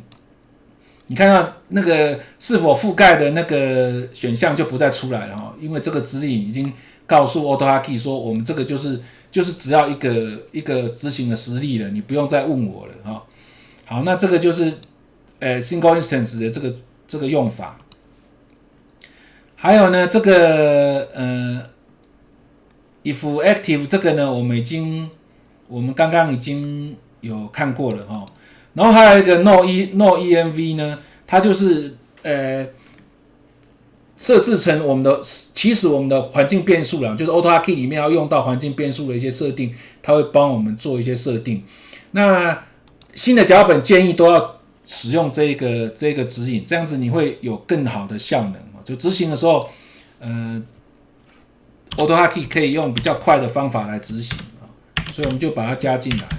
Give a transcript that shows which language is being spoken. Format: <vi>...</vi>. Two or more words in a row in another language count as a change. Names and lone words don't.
<zh>你看到那個是否覆蓋的那個選項就不再出來了因為這個指引已經告訴 AutoHotkey 說，我們這個就是只要一個執行的實例了，你不用再問我了好，那這個就是 Single Instance 的這個用法。還有呢，這個 if active 這個呢，我們剛剛已經有看過了然後還有一個 no-env 呢，它就是設置成我們的起始我們的環境變數了，就是 AutoHotkey 裡面要用到環境變數的一些設定，它會幫我們做一些設定。那新的腳本建議都要使用這個指引，這樣子你會有更好的效能。就執行的時候AutoHotkey 可以用比較快的方法來執行所以我們就把它加進来。</zh>